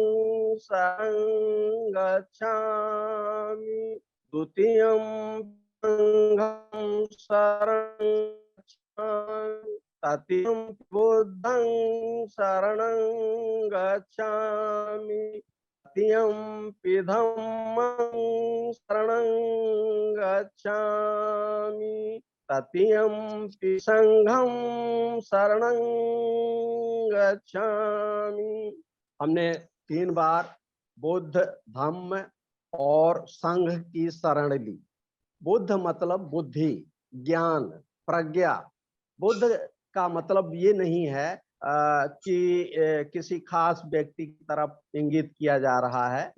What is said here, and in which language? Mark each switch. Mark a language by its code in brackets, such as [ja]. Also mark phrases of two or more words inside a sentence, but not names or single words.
[pi] शरणं गच्छामि, द्वितीयं संघं शरणं गच्छामि, तृतीयं बुद्धं शरणं गच्छामि, तत्यंपि धम्मं शरणं गच्छामि तत्यंपि संघं शरणं गच्छामि। [hi] हमने 3 बार बुद्ध, धम्म और संघ की शरण ली। बुद्ध मतलब बुद्धि, ज्ञान, प्रज्ञा। बुद्ध का मतलब ये नहीं है कि किसी खास व्यक्ति की तरफ इंगित किया जा रहा है।